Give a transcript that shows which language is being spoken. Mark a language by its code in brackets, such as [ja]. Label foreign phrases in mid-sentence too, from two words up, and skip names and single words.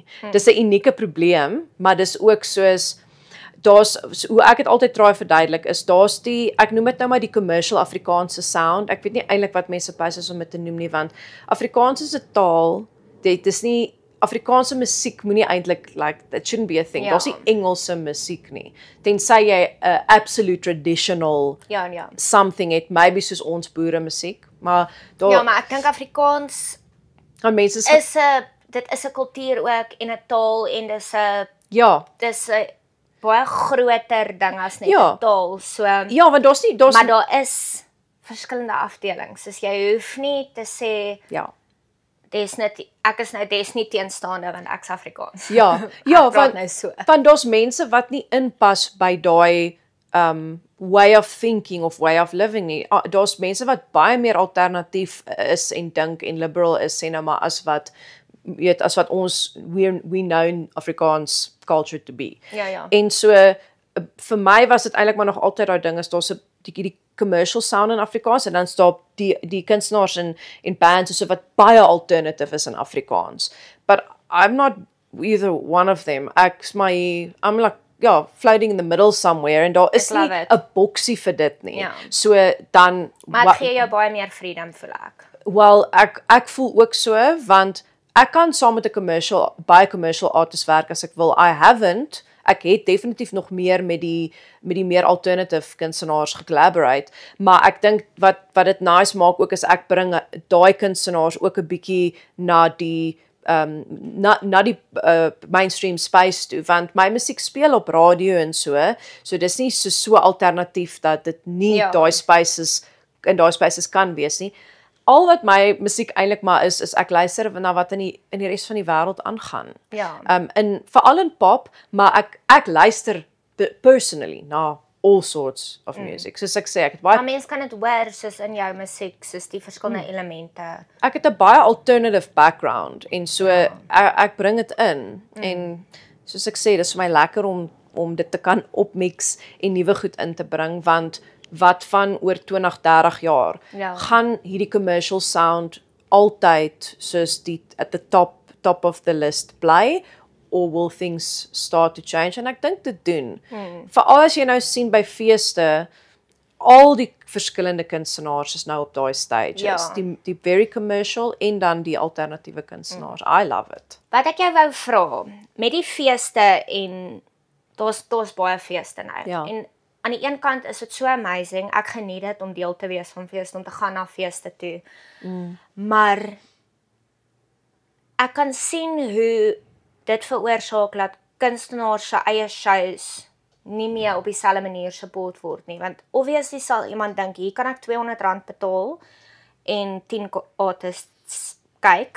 [af] Dis 'n unieke probleem, maar dis ook soos hoe ek dit altyd try verduidelik is daar's ek noem dit nou maar die commercial Afrikaanse sound. Ek weet nie eintlik wat mense pas is om dit te noem nie want Afrikaans is 'n taal. Dit is nie Afrikaanse musiek moenie eintlik [en] like that shouldn't be a thing. [af] Daar's nie Engelse musiek nie. Tensy jy 'n [en] absolute traditional something [af] het, maybe soos ons boere musiek, maar maar ek dink Afrikaans mense dit is 'n kultuur ook en 'n taal en dis 'n baie groter ding as net 'n taal. So want maar daar is verskillende afdelings. So jy hoef nie te sê ek is nie teenstaande want ek's Afrikaans. Want daar's mense wat nie inpas by daai [en] way of thinking [af] of [en] way of living [af] nie. Daar's mense wat baie meer alternatief is en dink en liberal is sê nou maar as wat ons [en] we know Afrikaans culture to be. [af] En so vir my was dit eintlik maar nog altyd daai ding is daar's 'n die [en] commercial sound [af] in Afrikaans en dan staan die kunstenaars en bands so wat baie alternative is in Afrikaans. [en] But I'm not either one of them. I'm like ja, floating in the middle somewhere [af] en daar is nie 'n boksie vir dit nie. Ja. So dan Maar dit gee jou baie meer freedom, voel ek. Wel, ek voel ook so want ek kan saam met 'n baie [en] commercial artist [af] werk as ek wil. [en] I haven't. [af] Ek het definitief nog meer met die meer alternative kunstenaars gecollaborate, maar ek dink wat dit nice maak ook is ek bring daai kunstenaars ook 'n bietjie na die na die [en] mainstream space [af] toe, want my musiek speel op radio en so dis nie so alternatief dat dit nie daai spaces kan wees nie. Al wat my musiek eintlik maar is ek luister na wat in die res van die wêreld aangaan. Ja. En veral in pop, maar ek luister personally na [en] all sorts of music. [af] Soos ek sê, ek het baie Maar mense kan dit hoor soos in jou musiek, soos die verskillende elemente. Ek het 'n baie alternative background en so ek bring dit in en soos ek sê, dis vir my lekker om dit te kan opmix en nuwe goed in te bring want wat van oor 20-30 jaar gaan hierdie [en] commercial sound [af] altyd soos die [en] at the top of the list [af] bly [en] or will things start to change [af] en ek dink dit doen. Veral as jy nou sien by feeste al die verskillende kunstenaars is nou op daai stages. Die [en] very commercial [af] en dan die alternatiewe kunstenaars. [en] I love it. [af] Wat ek jou wou vra, met die feeste en daar's baie feeste nou. Ja. En aan die een kant is dit so amazing. Ek geniet dit om deel te wees van feeste, om te gaan na feeste toe. Maar ek kan sien hoe dit veroorsaak dat kunstenaars se eie shows nie meer op dieselfde manier support word nie, want obviously sal iemand dink hier kan ek R200 betaal en 10 artists kyk.